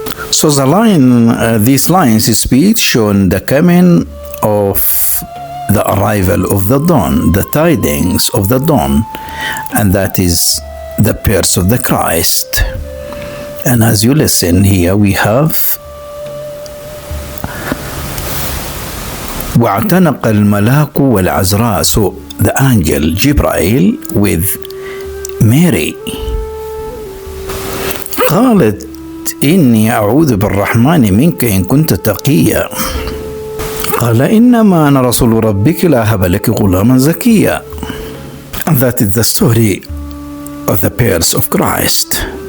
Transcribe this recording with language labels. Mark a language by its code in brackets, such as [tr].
[en] So these lines speak showing the coming of the arrival of the dawn, the tidings of the dawn, and that is the birth of the Christ. And as you listen here, we have [ar] واعتنق الملاك والعذراء, [en] so the angel Jibreel with Mary. [ar] قالت إني أعوذ بالرحمن منك إن كنت تقيا. قال إنما أنا رسول ربك لا هب لك غلاما زكيا. [en] And that is the story of the birth of Christ.